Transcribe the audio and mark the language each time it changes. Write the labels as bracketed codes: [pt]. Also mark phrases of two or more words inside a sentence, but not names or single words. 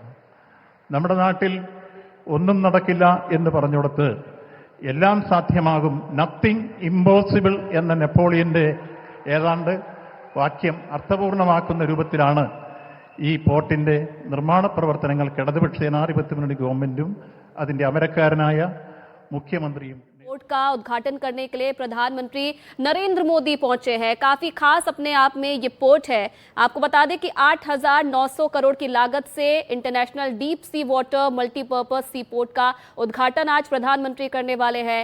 [ml] നമ്മുടെ നാട്ടിൽ ഒന്നും നടക്കില്ല എന്ന് പറഞ്ഞുകൊടുത്ത് എല്ലാം സാധ്യമാകും, [en] nothing impossible [ml] എന്ന നെപ്പോളിയൻ്റെ ഏതാണ്ട് വാക്യം അർത്ഥപൂർണമാക്കുന്ന രൂപത്തിലാണ് ഈ പോർട്ടിൻ്റെ നിർമ്മാണ പ്രവർത്തനങ്ങൾക്ക് ഇടതുപക്ഷ ജനാധിപത്യ മുന്നണി ഗവൺമെൻറ്റും അതിൻ്റെ അമരക്കാരനായ മുഖ്യമന്ത്രിയും [hi] पोर्ट का उद्घाटन करने के लिए प्रधानमंत्री नरेंद्र मोदी पहुंचे हैं। काफी खास अपने आप में ये पोर्ट है। आपको बता दें कि 8,900 करोड़ की लागत से [en] international deep sea water multipurpose sea port [hi] का उद्घाटन आज प्रधानमंत्री करने वाले हैं।